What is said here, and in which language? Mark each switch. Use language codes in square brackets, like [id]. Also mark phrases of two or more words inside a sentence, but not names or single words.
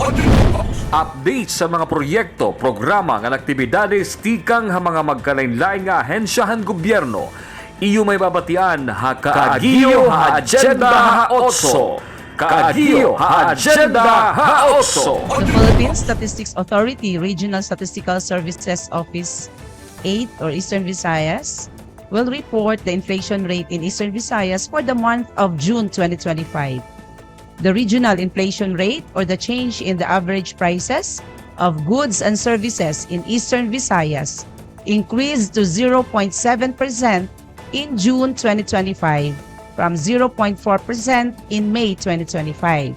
[war] Update sa mga proyekto, programa nga aktibidades tikang ha mga magkalain-lain nga ahensyahan gobyerno. Iyo may babatian ha kaagio ha agenda haotso. Kaagio ha agenda haotso. [en] The Philippine Statistics Authority Regional Statistical Services Office 8 or Eastern Visayas will report the inflation rate in Eastern Visayas for the month of June 2025. The regional inflation rate or the change in the average prices of goods and services in Eastern Visayas increased to 0.7% in June 2025 from 0.4% in May 2025.